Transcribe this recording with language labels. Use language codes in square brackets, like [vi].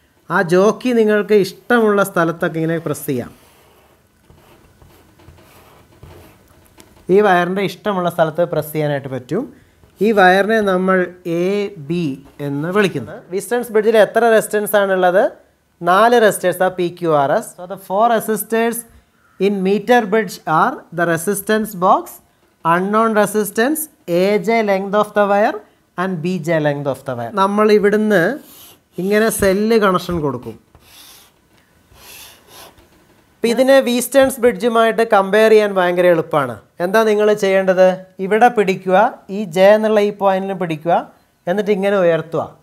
[ml] ആ ജോക്കി നിങ്ങൾക്ക് ഇഷ്ടമുള്ള സ്ഥലത്തൊക്കെ ഇങ്ങനെ പ്രസ് ചെയ്യാം. ഈ വയറിൻ്റെ ഇഷ്ടമുള്ള സ്ഥലത്ത് പ്രസ് ചെയ്യാനായിട്ട് പറ്റും. ഈ വയറിനെ നമ്മൾ എ ബി എന്ന് വിളിക്കുന്നു. വീസ്റ്റേൺസ് ബ്രിഡ്ജിൽ എത്ര റെസിസ്റ്റൻസ് ആണുള്ളത്? 4 റെസിസ്റ്റേഴ്സ് ആ PQRS. [en] So the 4 resistors in meter bridge are the resistance box, unknown resistance, AJ length of the wire and BJ length of the wire. [ml] നമ്മൾ ഇവിടുന്ന് ഇങ്ങനെ സെല്ല് കണക്ഷൻ കൊടുക്കും. അപ്പോൾ ഇതിനെ വീസ്റ്റേൺസ് ബ്രിഡ്ജുമായിട്ട് കമ്പയർ ചെയ്യാൻ ഭയങ്കര എളുപ്പമാണ്. എന്താ നിങ്ങൾ ചെയ്യേണ്ടത്? ഇവിടെ പിടിക്കുക, ഈ J എന്നുള്ള ഈ പോയിന്റിൽ പിടിക്കുക, എന്നിട്ട് ഇങ്ങനെ ഉയർത്തുക.